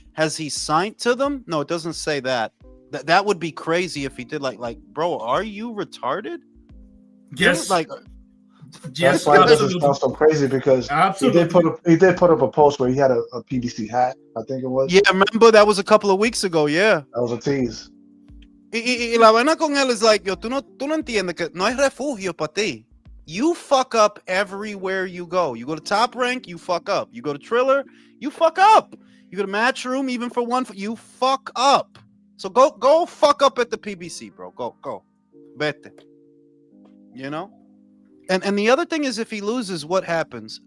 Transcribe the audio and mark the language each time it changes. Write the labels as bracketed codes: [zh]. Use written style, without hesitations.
[en] Has he signed to them? No, it doesn't say that. That would be crazy if he did. Like, bro, are you retarded? Yes, Like, yes, That's why it doesn't absolutely. sound so crazy because Absolutely. he did put up a post where he had a PBC hat. I think it was. yeah, remember that was a couple of weeks ago. Yeah. That was a tease. [es] Y la vaina con él is like, yo, tú no entiendes que no hay refugio para ti. [en] You fuck up everywhere you go. You go to Top Rank, you fuck up. You go to Triller, you fuck up. You go to Matchroom, even for one, you fuck up. So go fuck up at the PBC, bro. Go. Vete. You know? And the other thing is, if he loses, what happens?